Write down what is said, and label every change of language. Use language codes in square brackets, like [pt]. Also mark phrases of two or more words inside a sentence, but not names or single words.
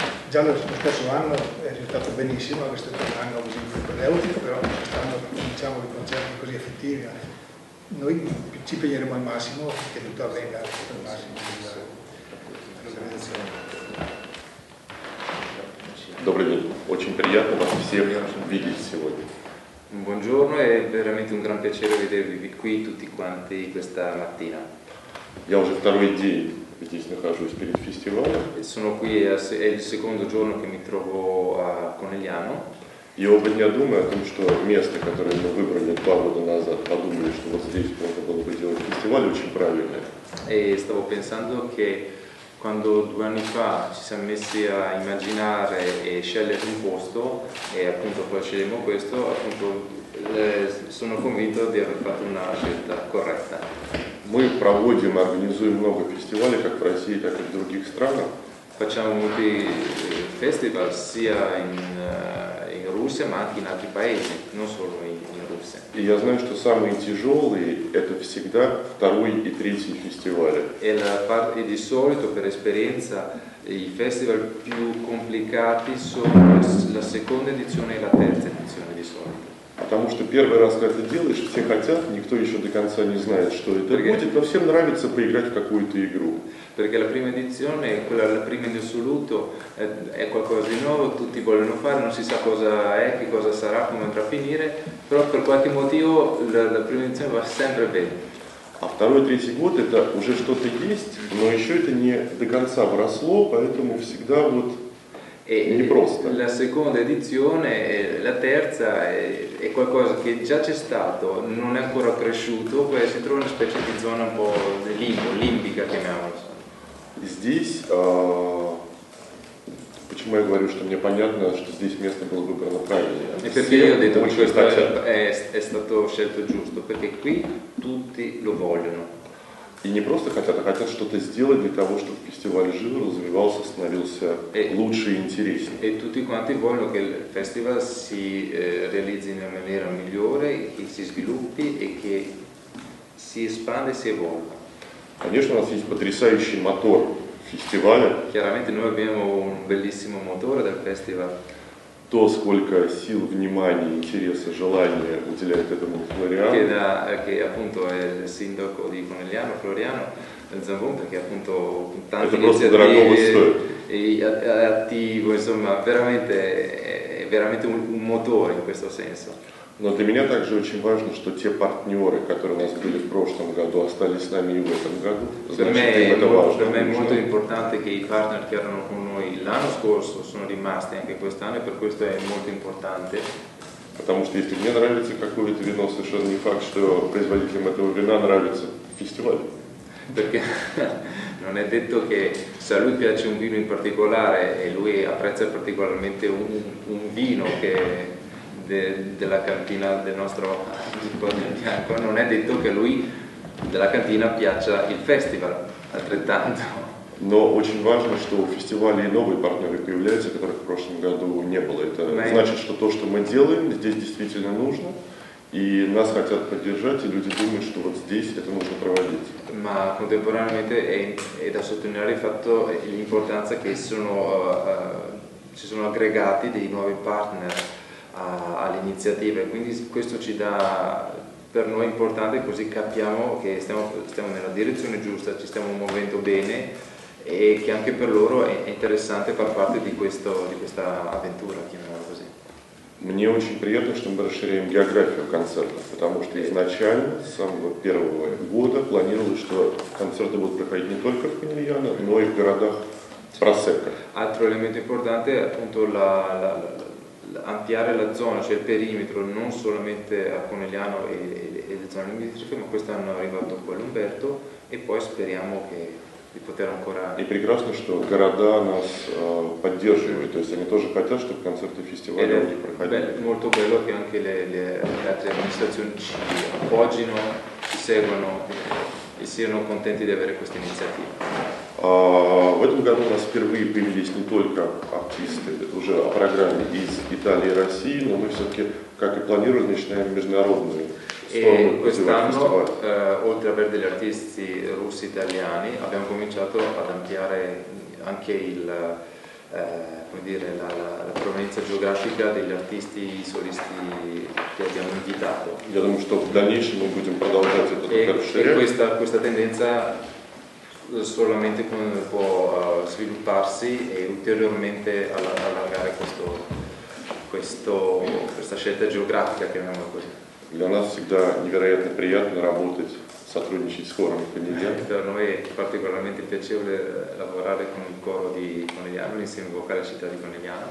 [it] Già lo scorso anno è risultato benissimo, questo è un anno così propedeutico, però quest'anno cominciamo i concerti così effettivi. Noi ci impegneremo al massimo affinché tutto avvenga al massimo dell'organizzazione. [ru] Добрый день. Очень приятно вас всех видеть сегодня. [it] Buongiorno, è veramente un gran piacere vedervi qui tutti quanti questa mattina. [ru] Я уже второй день здесь нахожусь перед фестивалем. [it] Sono qui, è il secondo giorno che mi trovo a Conegliano. [ru] И оба дня думаю о том, что место, которое мы выбрали 2 года назад, подумали, что вот здесь можно было бы делать фестиваль, очень правильное. [it] E stavo pensando che quando 2 anni fa ci siamo messi a immaginare e scegliere un posto e appunto poi scegliamo questo, appunto sono convinto di aver fatto una scelta corretta. [ru] Мы проводим и организуем много фестивалей, как в России, так и в других странах. [it] Facciamo molti festival sia in Russia ma anche in altri paesi, non solo in Russia. [ru] И я знаю, что самые тяжелые – это всегда 2-й и 3-й фестивали. [it] E di solito, per esperienza, i festival più complicati sono la seconda edizione e la terza edizione di solito. [ru] Потому что первый раз, когда ты делаешь, все хотят, никто еще до конца не знает, что это будет, но всем нравится поиграть в какую-то игру. [it] Perché la prima edizione, la prima in assoluto, è qualcosa di nuovo, tutti vogliono fare, non si sa cosa è, che cosa sarà, come andrà a finire, però per qualche motivo la prima edizione va sempre bene. [ru] А 2-й, 3-й год это уже что-то есть, но еще это не до конца вросло, поэтому всегда вот непросто. [it] La seconda edizione, la terza, è qualcosa che già c'è stato, non è ancora cresciuto, poi si trova in una specie di zona un po' di limbica, chiamiamola. [ru] Здесь, почему я говорю, что мне понятно, что здесь место было выбрано правильно. [it] E perché io ho detto che questo è stato scelto giusto, perché qui tutti lo vogliono. [ru] И не просто хотят, а хотят что-то сделать для того, чтобы фестиваль жил, развивался, становился лучше и интереснее. [it] E tutti quanti vogliono che il festival si realizzi in una maniera migliore, che si sviluppi e che si espanda e si evolva. [ru] Конечно, у нас есть потрясающий мотор фестиваля. [it] Chiaramente noi abbiamo un bellissimo motore del festival. [ru] То, сколько сил, внимания, интереса, желания уделяет этому Floriano. [it] Che appunto è il sindaco di Conegliano, Floriano Zambon, perché appunto tante iniziative attivo, insomma è veramente un motore in questo senso. [ru] Но для меня также очень важно, что те партнеры, которые у нас были в прошлом году, остались с нами и в этом году. Значит, им это важно. [it] Per me è molto importante che i partner che erano con noi l'anno scorso sono rimasti anche quest'anno e per questo è molto importante. [ru] Потому что если мне нравится какое-то вино, совершенно не факт, что производителям этого вина нравится фестиваль. [it] Perché non è detto che se a lui piace un vino in particolare e lui apprezza particolarmente un vino che della cantina del nostro bianco, non è detto che a lui della cantina piaccia il festival altrettanto. [ru] Но очень важно, что у фестиваля и новые партнеры появляются, которых в прошлом году не было. Это значит, что то, что мы делаем, здесь действительно нужно, и нас хотят поддержать, и люди думают, что вот здесь это нужно проводить. [it] Ma contemporaneamente è da sottolineare il fatto, l'importanza che si sono aggregati dei nuovi partner alle iniziative, quindi questo ci dà per noi importante, così capiamo che stiamo nella direzione giusta, ci stiamo muovendo bene e che anche per loro è interessante far parte di questa avventura, chiamiamola così. [ru] Мне очень приятно, что мы расширяем географию концертов, потому что изначально, с самого первого года, планировалось, что концерты будут проходить не только в Conegliano, но и в городах Prosecco. [it] Altro elemento importante è appunto ampliare la zona, cioè il perimetro, non solamente a Conegliano e le zone limitrofe, ma quest'anno è arrivato qua l'Umberto e poi speriamo di poter ancora... [ru] И прекрасно, что города нас поддерживают, то есть они тоже хотят, чтобы концерты фестиваля у них проходили. [it] Molto bello che anche le altre amministrazioni ci appoggino, ci seguono e siano contenti di avere questa iniziativa. [ru] В этом году у нас впервые появились не только артисты уже о программе из Италии и России, но мы все-таки, как и планировали, начинаем международную [it] E quest'anno, oltre ad avere degli artisti russi italiani, abbiamo cominciato ad ampliare anche la provenienza geografica degli artisti solisti che abbiamo invitato. [ru] Я думаю, что в дальнейшем мы будем продолжать это расширять. [it] Questa tendenza solamente può svilupparsi e ulteriormente allargare questa scelta geografica, chiamiamola così. [ru] Для нас всегда невероятно приятно работать, сотрудничать с хором Conegliano. [it] Per noi è particolarmente piacevole lavorare con il coro di Conegliano, l'insieme vocale città di Conegliano.